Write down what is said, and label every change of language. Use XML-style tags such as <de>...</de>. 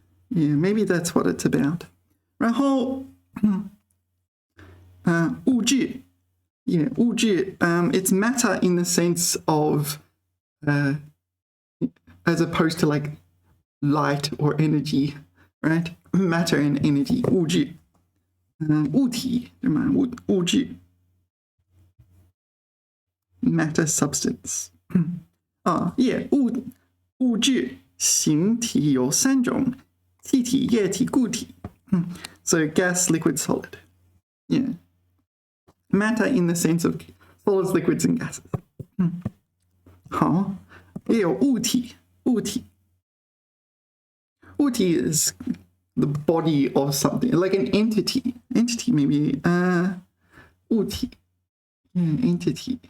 <en>Yeah, maybe that's what it's about. 然后物质 yeah, 物质 it's matter in the sense of as opposed to like light or energy, right? Matter and energy, 物质 物体 物质 matter, substance.</en> <zh>Yeah, 物质形体有三种，气体、液体、固体。</zh> <en>So gas, liquid, solid. Yeah. Matter in the sense of solids, liquids, and gases.</en> <zh>好，也有物体，物体。</zh> <en>物体 is the body of something, like an entity. Entity maybe. 物体。Entity.</en>